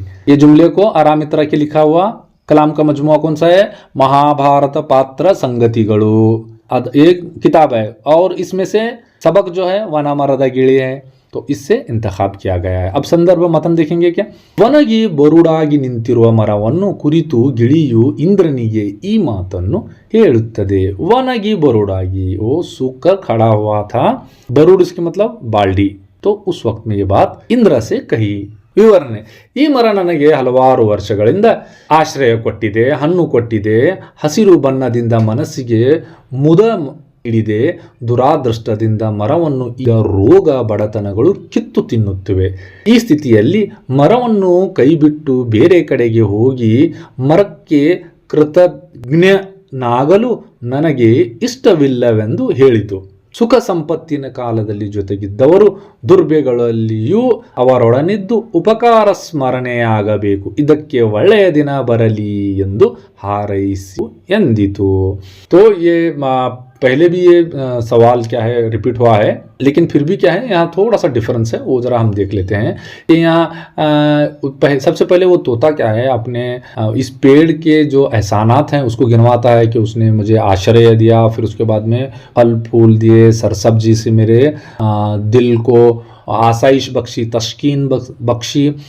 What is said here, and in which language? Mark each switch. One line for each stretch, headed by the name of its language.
Hindi: ये जुमले को आरामित्रा के लिखा हुआ कलाम का मजमुआ कौन सा है? महाभारत पात्र संगतिಗಳು। एक किताब है और इसमें से सबक जो है वनमರದ ಗಿಳಿ है, तो इससे इंतखाब किया गया है। अब संदर्भ मतन देखेंगे क्या।
Kannada: ವನಗಿ ಬರುಡಾಗಿ ನಿಂತಿರುವ ಮರವನ್ನು ಕುರಿತು ಗಿಳಿಯು ಇಂದ್ರನಿಗೆ ಈ ಮಾತನ್ನು ಹೇಳುತ್ತದೆ। ವನಗಿ ಬರುಡಾಗಿ,
Hindi: वो सूखकर खड़ा हुआ था। बरूड इसके मतलब बाल्टी। तो उस वक्त में ये बात इंद्र से कही।
Kannada: ವಿವರಣೆ, ಈ ಮರ ನನಗೆ ಹಲವಾರು ವರ್ಷಗಳಿಂದ ಆಶ್ರಯ ಕೊಟ್ಟಿದೆ, ಹಣ್ಣು ಕೊಟ್ಟಿದೆ, ಹಸಿರು ಬಣ್ಣದಿಂದ ಮನಸ್ಸಿಗೆ ಮುದ ಹಿಡಿದೆ। ದುರಾದೃಷ್ಟದಿಂದ ಮರವನ್ನು ಈಗ ರೋಗ ಬಡತನಗಳು ಕಿತ್ತು ತಿನ್ನುತ್ತಿವೆ। ಈ ಸ್ಥಿತಿಯಲ್ಲಿ ಮರವನ್ನು ಕೈಬಿಟ್ಟು ಬೇರೆ ಕಡೆಗೆ ಹೋಗಿ ಮರಕ್ಕೆ ಕೃತಜ್ಞನಾಗಲು ನನಗೆ ಇಷ್ಟವಿಲ್ಲವೆಂದು ಹೇಳಿತು। ಸುಖ ಸಂಪತ್ತಿನ ಕಾಲದಲ್ಲಿ ಜೊತೆಗಿದ್ದವರು ದುರ್ಬೆಗಳಲ್ಲಿಯೂ ಅವರೊಡನಿದ್ದು ಉಪಕಾರ ಸ್ಮರಣೆಯಾಗಬೇಕು, ಇದಕ್ಕೆ ಒಳ್ಳೆಯ ದಿನ ಬರಲಿ ಎಂದು ಹಾರೈಸಿ ಎಂದಿತು।
Hindi: तो ये पहले भी ये सवाल क्या है रिपीट हुआ है, लेकिन फिर भी क्या है यहाँ थोड़ा सा डिफरेंस है, वो जरा हम देख लेते हैं। यहाँ सबसे पहले वो तोता क्या है अपने इस पेड़ के जो एहसानात हैं उसको गिनवाता है कि उसने मुझे आश्रय दिया, फिर उसके बाद में फल फूल दिए, सरसब्जी से मेरे दिल को आसाइश बख्शी, तस्कीन बख्शी।